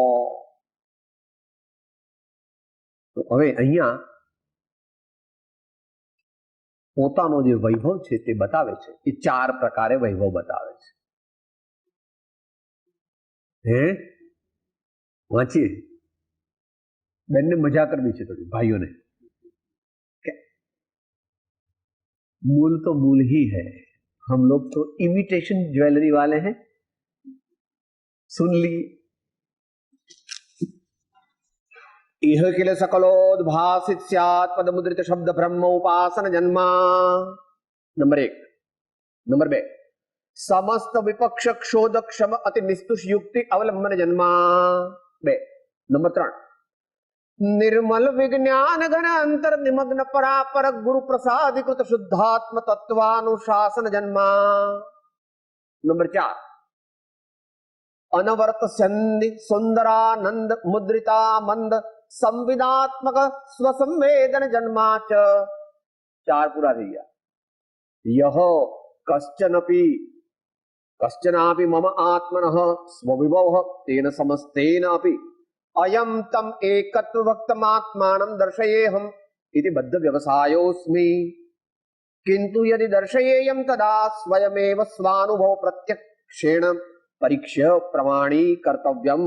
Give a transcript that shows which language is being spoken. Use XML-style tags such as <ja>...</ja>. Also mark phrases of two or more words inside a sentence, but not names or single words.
<gu>તો હવે અહીંયા પોતાનો જે વૈભવ છે તે બતાવે છે. એ 4 પ્રકારે વૈભવ બતાવે છે. વાંચીએ. બેનને મજા કરવી છે થોડી, ભાઈઓને.</gu> <hi>मूल तो मूल ही है, हम लोग तो</hi> <en>imitation jewellery</en> <hi>वाले हैं. सुन ली.</hi> <sa>इह किल सकलोद्भासित स्यात् पदमुद्रित शब्द ब्रह्म उपासन जन्मा.</sa> <gu>નંબર 1.</gu> <sa>નંબર 2, समस्त विपक्ष क्षोध क्षम अति निस्तुष युक्ति अवलंबन जन्मा.</sa> <gu>2. નંબર 3,</gu> <sa>निर्मल विज्ञान घन अंतर निमग्न परापर गुरु प्रसादिकृत शुद्धात्म तत्वानुशासन जन्मा. नंबर 4, अनवर्त संधि सुंदरानंद मुद्रिता मंद संविदात्मक स्वसंवेदन जन्मा च.</sa> <gu>4 पूरा થઈ ગયા.</gu> <sa>यह कश्चनापि मम आत्मनः स्वविभवः तेन समस्तेन अपि अयम तम एकत्व भक्तमात्मानं दर्शयेहम इति बद्ध व्यवसायोस्मि. किंतु यदि दर्शयेयम तदा स्वयमेव स्वानुभव प्रत्यक्षेण परीक्ष्य प्रमाणी कर्तव्यम.</sa>